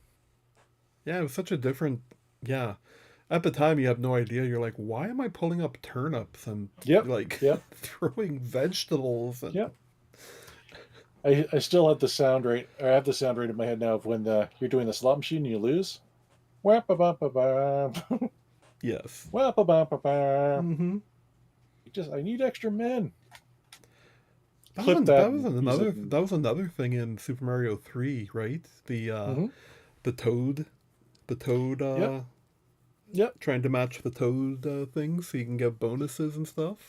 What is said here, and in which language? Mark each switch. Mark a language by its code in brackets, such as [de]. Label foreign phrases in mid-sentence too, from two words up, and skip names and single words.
[en] Yeah. It was such a different. Yeah. At the time, you have no idea. You're like, why am I pulling up turnips and Yep, like yep, throwing vegetables and yep. I still have the sound rate. I have the sound rate in my head now of when you're doing the slot machine and you lose. Whap ba ba ba ba. yes. Whap ba ba ba ba. Mm-hmm. I need extra men. That was Clip that that was and use it. another that was another thing in Super Mario 3, right? Mm-hmm. The Toad, the Toad Yep, yep, trying to match the Toad thing so you can get bonuses and stuff.